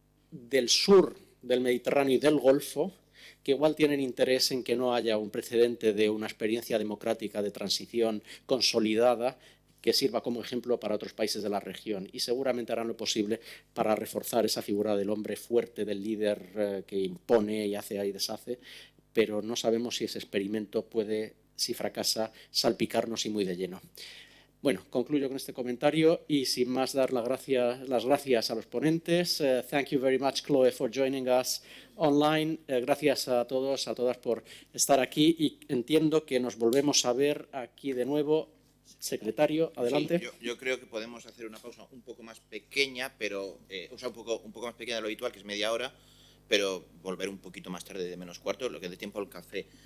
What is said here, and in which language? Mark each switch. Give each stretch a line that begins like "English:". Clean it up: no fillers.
Spanish: del sur del Mediterráneo y del Golfo que igual tienen interés en que no haya un precedente de una experiencia democrática de transición consolidada que sirva como ejemplo para otros países de la región, y seguramente harán lo posible para reforzar esa figura del hombre fuerte, del líder que impone y hace y deshace, pero no sabemos si ese experimento puede, si fracasa, salpicarnos y muy de lleno. Bueno, concluyo con este comentario y sin más dar las gracias a los ponentes.
English: Thank you very much, Chloe, for joining us online.
Spanish: Gracias a todos, a todas por estar aquí, y entiendo que nos volvemos a ver aquí de nuevo Secretario, adelante. Yo creo que podemos hacer una pausa un poco más pequeña, pero un poco más pequeña de lo habitual, que es media hora, pero volver un poquito más tarde de -4, lo que dé tiempo al café.